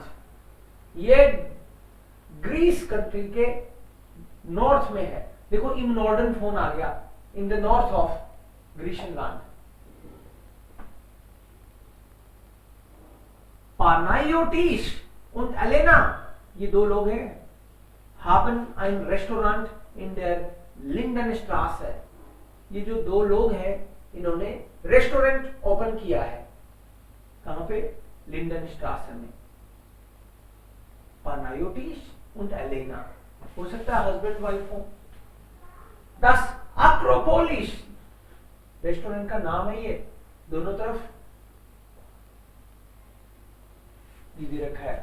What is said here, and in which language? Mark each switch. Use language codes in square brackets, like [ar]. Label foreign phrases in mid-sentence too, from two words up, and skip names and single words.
[hi] ये ग्रीस कंट्री के नॉर्थ में है। देखो इन नॉर्डर्न फोन आ गया, [en] in the north of ग्रीशनलैंड। [hi] पानायोटिस und एलेना, ये दो लोग हैं, [de] haben ein Restaurant in der Lindenstraße। [hi] ये जो दो लोग हैं इन्होंने रेस्टोरेंट ओपन किया है। कहां पे? लिंडनस्ट्रासे में। पानायोटिस und एलेना, हो सकता है हस्बैंड वाइफ हो। Das Akropolis रेस्टोरेंट का नाम है, ये दोनों तरफ ये दे रखा है।